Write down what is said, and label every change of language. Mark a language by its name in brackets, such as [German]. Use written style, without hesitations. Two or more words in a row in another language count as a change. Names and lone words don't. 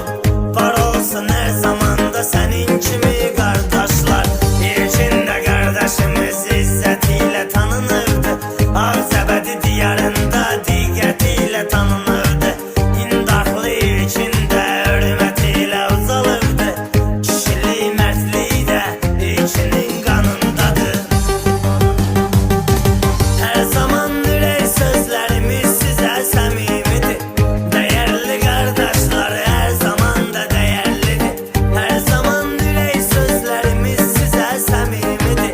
[Azerbaijani] Var olsun hər zamanda sənin kimi qardaşlar. İçində qardaşımız izzətilə tanınırdı. Ağzəbədi diyarında diqqətilə tanınırdı. İndaxlı içində hürmətilə uzalırdı. Kişilik, mərdlik də içinin qanındadır. [Turkish] Her zaman ürək sözlerimiz size səmimidir. Değerli kardeşler her zaman da değerlidir. Her zaman ürək sözlerimiz size səmimidir.